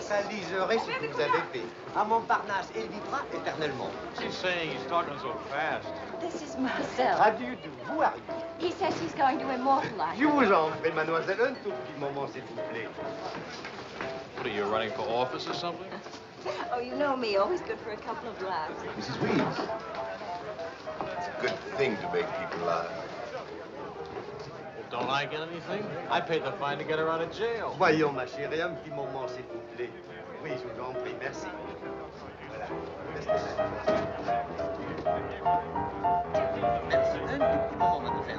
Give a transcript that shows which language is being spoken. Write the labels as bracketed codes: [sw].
[fr] liseré ce que vous avez fait. À Montparnasse, il vivra éternellement. [en] She's saying he's talking so fast. This is Marcel. How do you do? Who are you? He says he's going to immortalize. [fr] Je vous en prie, mademoiselle, un tout petit moment, s'il vous plaît. [en] What are you, running for office or something? Oh, you know me, always good for a couple of laughs. Mrs. Reed. It's a good thing to make people laugh. Well, don't I get anything? I paid the fine to get her out of jail. [fr] Voyons, ma chérie, un petit moment, s'il vous plaît. Oui, je vous en prie, merci. Voilà. Restez là. Merci. Un tout petit moment, mademoiselle.